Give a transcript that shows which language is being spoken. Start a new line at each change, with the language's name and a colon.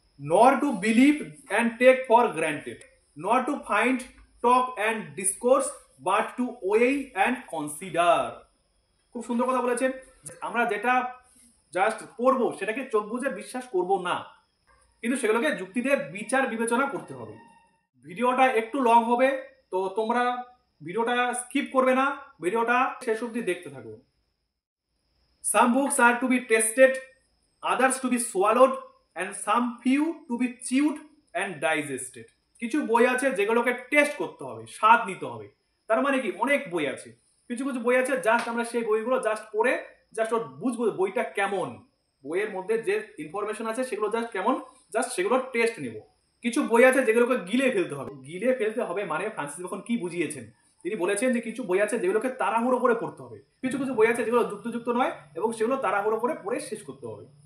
English: Nor to believe and take for granted, not to find, talk and discourse, but to weigh and consider.
Bangla: খুব সুন্দর কথা বলেছেন। আমরা যেটা জাস্ট পড়বো সেটাকে চোখ বুঝে বিশ্বাস করব না, কিন্তু সেগুলোকে যুক্তি দিয়ে বিচার বিবেচনা করতে হবে। ভিডিওটা একটু লং হবে, তো তোমরা ভিডিওটা স্কিপ করবে না, ভিডিওটা শেষ অবধি দেখতে থাকো।
English: Some books are to be tasted, others to be swallowed, and some few to be chewed and digested.
Bangla: কিছু বই আছে যেগুলোকে টেস্ট করতে হবে, স্বাদ নিতে হবে। তার মানে কি? অনেক বই আছে, কিছু কিছু বই আছে জাস্ট আমরা সেই বইগুলো জাস্ট পড়ে জাস্ট বুঝবো বইটা কেমন, বইয়ের মধ্যে যে ইনফরমেশন আছে সেগুলো জাস্ট সেগুলোর টেস্ট নেব। কিছু বই আছে যেগুলোকে গিলে ফেলতে হবে মানে ফ্রান্সিস বেকন কি বুঝিয়েছেন, তিনি বলেছেন যে কিছু বই আছে যেগুলোকে তাড়াহুড়ো করে পড়তে হবে, কিছু কিছু বই আছে যেগুলো যুক্ত নয় এবং সেগুলো তাড়াহুড়ো করে পড়ে শেষ করতে হবে।